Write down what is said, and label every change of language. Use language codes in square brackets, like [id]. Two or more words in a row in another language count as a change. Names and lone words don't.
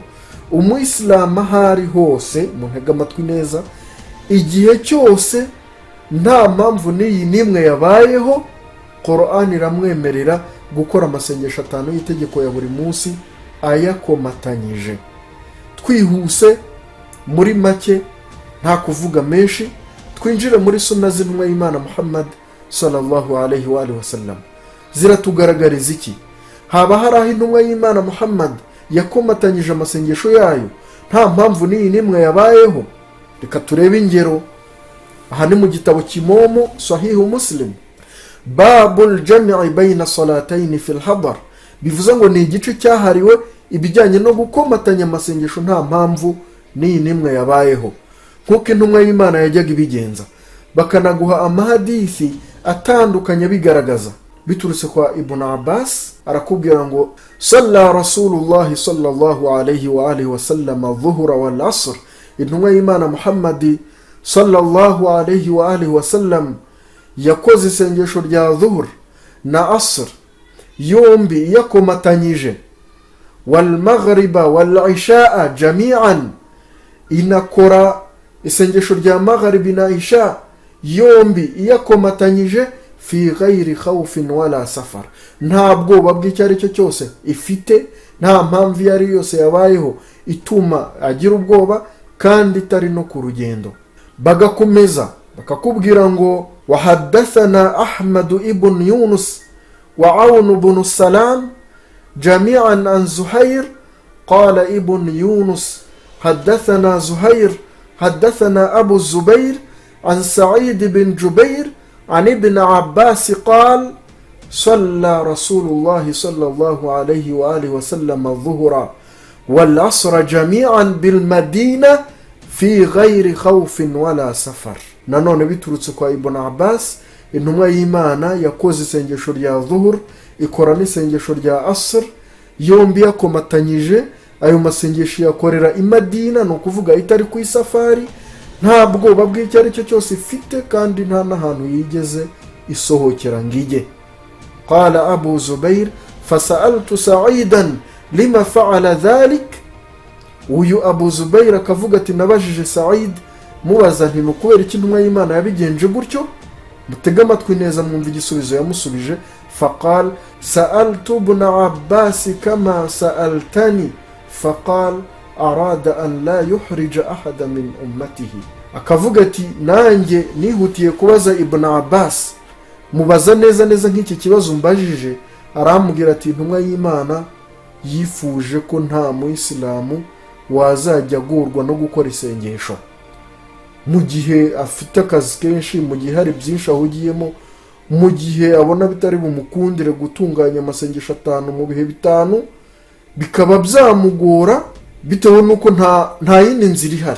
[rw] Umuyisilamu ahari hose, muntega amatwi neza, igihe cyose nta mpamvu n'iyi nimwe yabayeho, Qur'an iramwemerera gukora amasengesho 5 y'itegeko ya buri munsi ayakomatanyije. Twihuse muri make, nta kuvuga menshi, twinjire muri sunna z'intumwa y'Imana Muhammad [ar] صلى الله عليه وآله وسلم. [rw] Ziratugaragariza iki? Haba hari aho intumwa y'Imana Muhammad yakomatanyije amasengesho yayo nta mpamvu n'iyi nimwe yabayeho? Reka turebe ingero. Aha ni mu gitabo kimomo Sahihu Muslim, [ar] باب الجمع بين الصلاتين في الحضر. [rw] Bivuze ngo ni igice cyahariwe ibijyanye no gukomatanya amasengesho nta mpamvu n'iyi nimwe yabayeho, nkuko intumwa y'Imana yajyaga ibigenza. Bakanaguha amahadisi atandukanye bigaragaza. Biturutse kwa Ibn Abbas, arakubwira ngo [ar] صلى رسول الله صلى الله عليه وآله وسلم الظهر والعصر. [rw] Intumwa y'Imana Muhammad [ar] صلى الله عليه وآله وسلم [rw] yakoze isengesho rya dhuhr na asr yombi yakomatanyije, [ar] والمغرب والعشاء جميعا, [rw] inakora isengesho rya maghribi na isha yombi yakomatanyije, [ar] في غير خوف ولا سفر, [rw] nta bwoba bw'icyari cyo cyose ifite, nta mpamvu yari yose yabayeho ituma agira ubwoba, kandi itari no ku rugendo. Bagakomeza bakakubwira ngo [ar] وحدثنا أحمد بن يونس وعون بن سلام جميعا عن زهير قال ابن يونس حدثنا زهير حدثنا أبو الزبير عن سعيد بن جبير عن ابن عباس قال صلى رسول الله صلى الله عليه وآله وسلم الظهر والعصر جميعا بالمدينة في غير خوف ولا سفر. [rw] Nanone biturutse kwa Ibn Abbas, intumwa y'Imana yakoze isengesho rya dhuhr, ikora n'isengesho rya asr, yombi yakomatanyije. Ayo masengesho yakorera i Madina, no kuvuga itari ku isafari, nta bwoba bw'icyari cyo cyose ifite, kandi nta n'ahantu yigeze isohokera ngije. [ar] قال أبو الزبير فسألت سعيدا لم فعل ذلك. [rw] Uyu Abu Zubair akavuga ati nabajije Sa'id mubaza nti nukubera iki intumwa y'Imana yabigenje gutyo. Mutega amatwi neza mwumva igisubizo yamusubije. [ar] فقال سألت ابن عباس كما سألتني فقال أراد أن لا يحرج أحدا من أمته. [rw] Akavuga ati nanjye nihutiye kubaza Ibn Abbas, mubaza neza nk'iki kibazo mbajije. Arambwira ati intumwa y'Imana yifuje ko nta muislamu wazajya agorwa no gukora isengesho mu gihe afite akazi kenshi, mu gihe hari byinshi ahugiyemo, mu gihe abona bitari bumukundire gutunganya amasengesho 5 mu bihe 5, bikaba byamugora bitewe nuko nta yindi nzira ihari.